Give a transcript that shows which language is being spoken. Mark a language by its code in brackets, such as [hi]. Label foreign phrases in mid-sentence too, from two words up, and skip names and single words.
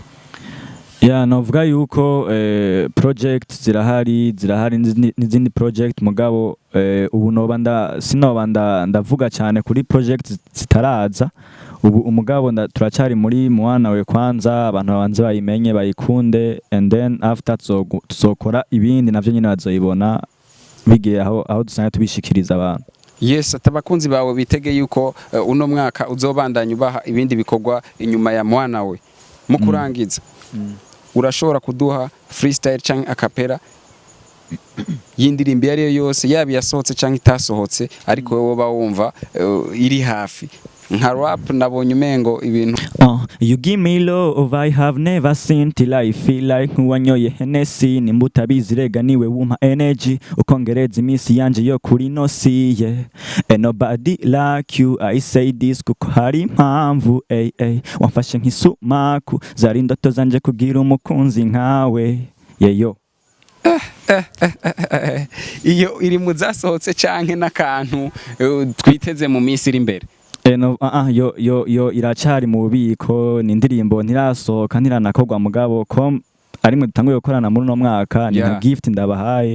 [rn] novuga yuko project zirahari n'izindi project mugabo ubu sinoba ndavuga cyane kuri project zitaraza ubu umugabo turacari muri mwana we kwanza abantu babanze bayimenye bayikunde [en] and then after [rn] tuzokora ibindi navyo nyine bazoyibona bigiye aho dusanga tubishikiriza abantu. Yes, atabakunzi bawe bitege yuko uno mwaka uzobandanya ubaha ibindi bikorwa inyuma ya mwana we mu kurangiza. Urashobora kuduha freestyle canke acapella y'indirimbo iyo ariyo yose yaba yasohotse canke itasohotse ariko wowe woba wumva iri hafi nka rap nabonye umengo ibintu. [en] You give me love I have never seen till I feel like [rn] wanyoye Hennessy nimbuta bizirega niwe wumpa energy ukongereza imisi yanje yo kuri nosi yeah. [en] And nobody like you I say this [rn] kuko hari impamvu wamfashe nk'isumaku zari indoto zanje kugira umukunzi nkawe yeyo. Iyo iri mu zasohotse canke n'akantu twiteze mu minsi iri imbere. Yo iracari mu bubiko ni indirimbo ntirasohoka ntiranakorwa mugabo ko arimwe dutanguye gukorana muri no mwaka ni nka gift ndabahaye.